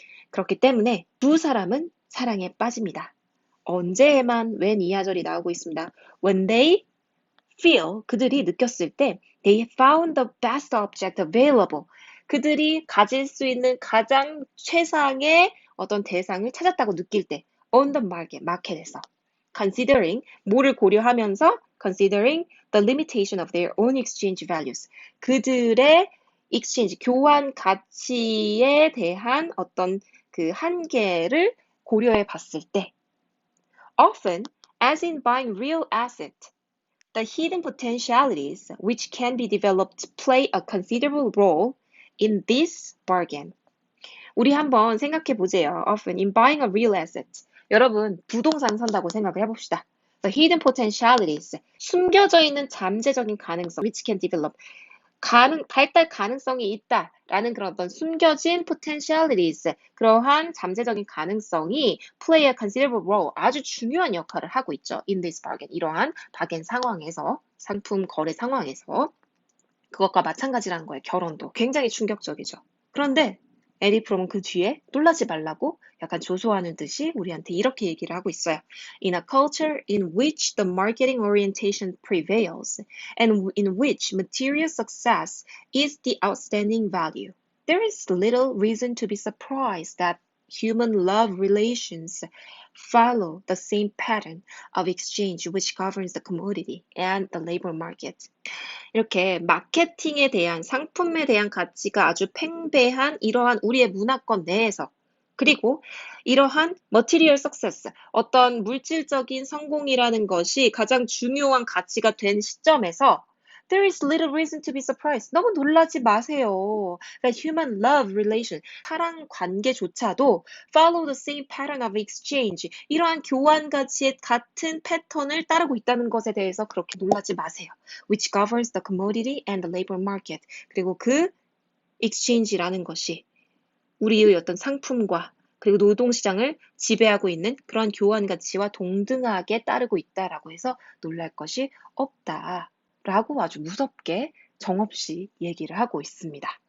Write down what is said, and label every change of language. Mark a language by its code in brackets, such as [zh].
[ko] 그렇기 때문에 두 사람은 사랑에 빠집니다. 언제에만 when 이하절이 나오고 있습니다. [en] When they feel, [ko] 그들이 느꼈을 때 [en] they found the best object available. [ko] 그들이 가질 수 있는 가장 최상의 어떤 대상을 찾았다고 느낄 때 [en] on the market, [ko] 마켓에서 [en] considering, [ko] 뭐를 고려하면서 [en] considering the limitation of their own exchange values. [ko] 그들의 exchange, 교환 가치에 대한 어떤 그 한계를 고려해 봤을 때 [en] often, as in buying real asset, the hidden potentialities which can be developed play a considerable role in this bargain. [ko] 우리 한번 생각해 보세요. [en] Often in buying a real asset. [ko] 여러분, 부동산 산다고 생각을 해봅시다. [en] The hidden potentialities. [ko] 숨겨져 있는 잠재적인 가능성 [en] which can develop. [ko] 발달 가능성이 있다라는 그런 어떤 숨겨진 potentialities, 그러한 잠재적인 가능성이 [en] play a considerable role, [ko] 아주 중요한 역할을 하고 있죠. [en] in this bargain, [ko] 이러한 바겐 상황에서, 상품 거래 상황에서. 그것과 마찬가지라는 거예요. 결혼도. 굉장히 충격적이죠. 그런데 에리 프롬은 그 뒤에 놀라지 말라고 약간 조소하는 듯이 우리한테 이렇게 얘기를 하고 있어요. [en] In a culture in which the marketing orientation prevails and in which material success is the outstanding value, there is little reason to be surprised that human love relations follow the same pattern of exchange which governs the commodity and the labor market. [ko] 이렇게 마케팅에 대한, 상품에 대한 가치가 아주 팽배한 이러한 우리의 문화권 내에서, 그리고 이러한 material success, 어떤 물질적인 성공이라는 것이 가장 중요한 가치가 된 시점에서 [en] there is little reason to be surprised. [ko] 너무 놀라지 마세요. 그러니까 [en] human love relation, [ko] 사랑 관계조차도 [en] follow the same pattern of exchange, [ko] 이러한 교환 가치의 같은 패턴을 따르고 있다는 것에 대해서 그렇게 놀라지 마세요. [en] which governs the commodity and the labor market. [ko] 그리고 그 exchange라는 것이 우리의 어떤 상품과 그리고 노동시장을 지배하고 있는 그런 교환 가치와 동등하게 따르고 있다라고 해서 놀랄 것이 없다라고 아주 무섭게 정없이 얘기를 하고 있습니다.